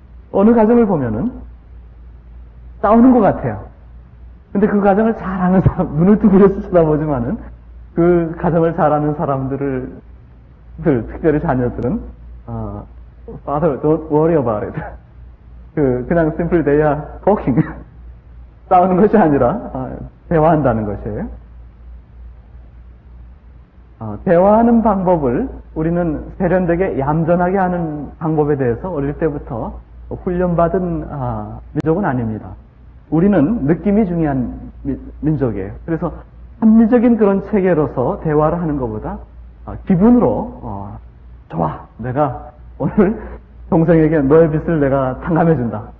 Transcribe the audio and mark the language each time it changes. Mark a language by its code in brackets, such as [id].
[ko] 어느 가정을 보면은 싸우는 것 같아요. 근데 그 가정을 잘 아는 사람, 눈을 두드려서 쳐다보지만은 그 가정을 잘 아는 사람들을, 특별히 자녀들은, [en] Father, don't worry about it. [ko] 그냥 [en] simply they are talking. [ko] 싸우는 것이 아니라, 대화한다는 것이에요. 대화하는 방법을 우리는 세련되게 얌전하게 하는 방법에 대해서 어릴 때부터 훈련받은 민족은 아닙니다. 우리는 느낌이 중요한 민족이에요. 그래서 합리적인 그런 체계로서 대화를 하는 것보다 기분으로 좋아, 내가 오늘 동생에게 너의 빚을 내가 탕감해준다.